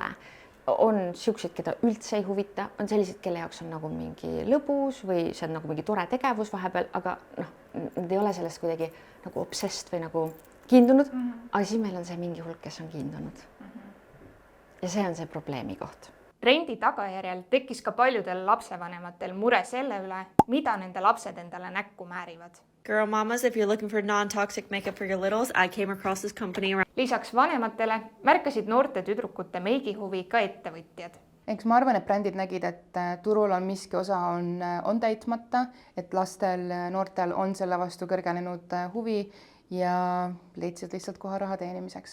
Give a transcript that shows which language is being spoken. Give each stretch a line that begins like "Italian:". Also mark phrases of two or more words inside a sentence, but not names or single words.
Estonian: On siuksed, keda üldse ei huvita, on sellised, kelle jaoks on nagu mingi lõbus või see on nagu mingi tore tegevus vahepeal, aga nad ei ole sellest kuidagi nagu obsessed või nagu kiindunud, aga siis meil on see mingi hulk, kes on kiindunud. Ja see on see probleemi koht. Trendi tagajärjel tekkis ka paljudel lapsevanematel mure selle üle, mida nende lapsed endale näkku määrivad.
English: Girl mamas, if you're looking for non-toxic makeup for your littles, I came across this company.
Estonian: Lisaks vanematele märkasid noorte tüdrukute meigihuvi ka ettevõtjad. Eks ma arvan, et brändid nägid, et turul on miski osa on täitmata, et lastel, noortel on selle vastu kõrgenenud huvi ja leidsid lihtsalt koha raha teenimiseks.